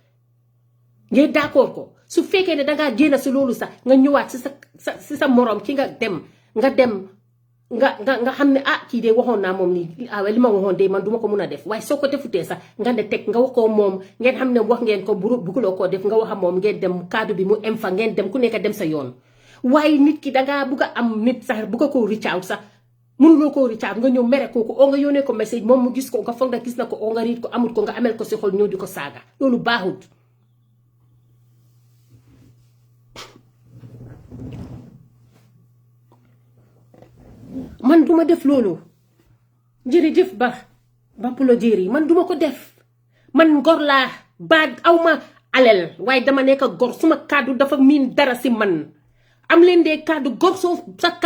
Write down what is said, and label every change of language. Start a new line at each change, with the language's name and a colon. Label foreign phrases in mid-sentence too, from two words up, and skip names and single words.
Wolof: ko su fekkee ne dangaa génn si loolu sax nga ñëwaat si sa morom ki nga dem nga xam ne kii de waxoon naa moom nii li ma waxoon de man duma ko mun a def waaye soo ko defutee sax nga ne teg nga wax ko moom ngeen xam ne wax ngeen ko buguloo koo def nga wax a moom ngeen dem kaddu bi mu em fa ngeen dem ku nekk dem sa yoon waaye nit ki dangaa bugg a am nit sax bugg a koo
English: reach out
Wolof: sax mënuloo koo
English: reach out
Wolof: nga ñëw mere kooku oo nga yónnee ko message moom mu gis ko nga foog na gis na ko oo nga riit ko amut ko nga amel ko si xol ñëw di ko saaga loolu baaxut man duma def loolu jërëjëf ba pulo jéeri man duma ko def man gor laa ba awma alel waaye dama nekk gor suma kàddu dafa miin dara si man am leen dee kàddu gor sa